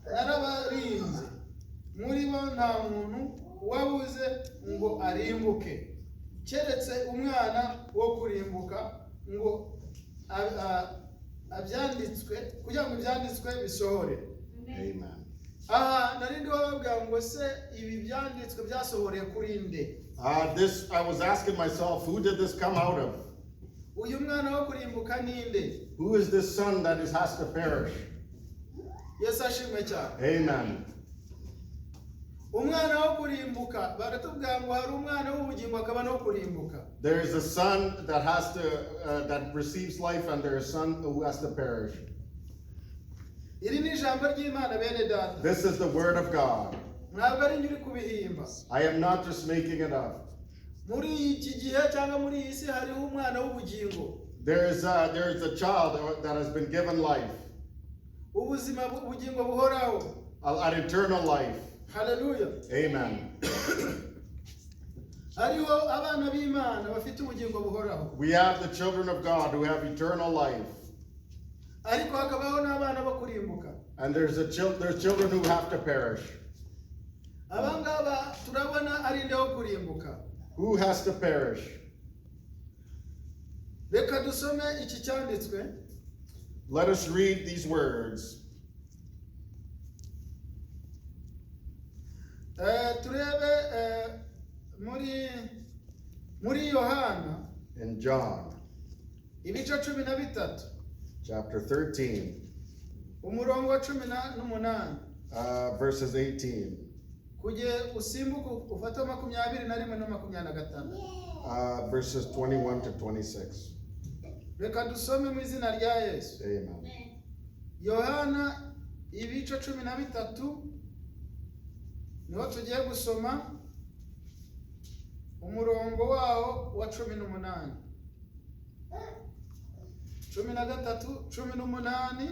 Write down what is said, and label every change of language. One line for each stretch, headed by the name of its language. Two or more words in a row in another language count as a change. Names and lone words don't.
Kinyarwanda: narabarinze muri bo nta muntu wabuze ngo arimbuke keretse umwana wo kurimbuka ngo abyanditswe kugira ngo ibyanditswe bisohore. Amen. Aha narindi wababwira ngo se ibi byanditswe byasohoreye kuri nde?
English: This I was asking myself, who did this come out of?
Kinyarwanda: Uyu mwana wo kurimbuka ninde?
English: Who is this son that has to perish?
Kinyarwanda: Yesu ashimwe cyane. Amen. Umwana wo kurimbuka baratubwira ngo hari umwana w'ubugingo akaba no kurimbuka.
English: There is a son that has to that receives life, and there is a son who has to perish.
Kinyarwanda: Iri ni ijambo ry'Imana bene data.
English: This is the word of God.
Kinyarwanda: Ntabwo ari nyiri kubihimba.
English: I am not just making it up.
Kinyarwanda: Muri iki gihe cyangwa muri iyi si hariho umwana w'ubugingo.
English: There is a child that has been given life,
Kinyarwanda: Ubuzima ubugingo buhoraho.
English: an eternal life. Hallelujah. Amen.
Kinyarwanda: Hariho abana b'Imana bafite ubugingo buhoraho.
English: We have the children of God who have eternal life.
Kinyarwanda: Ariko hakabaho n'abana bo kurimbuka.
English: And there's children who have to perish.
Kinyarwanda: Abangaba turabona ari nde wo kurimbuka.
English: Who has to perish?
Kinyarwanda: Reka dusome iki cyanditswe.
English: Let us read these words.
Kinyarwanda: Turebe muri Yohana
English: In John
Kinyarwanda: ibice 13
English: chapter 13,
Kinyarwanda: umurongo wa 18
English: verses 18,
Kinyarwanda: kuje usimbuka ufata 21 na 25.
English: verses 21 to 26.
Kinyarwanda: Reka dusome mu izina rya Yesu. Amen. Yohana ibice 13 niho tugiye gusoma umurongo waho wa 18. 13, 18.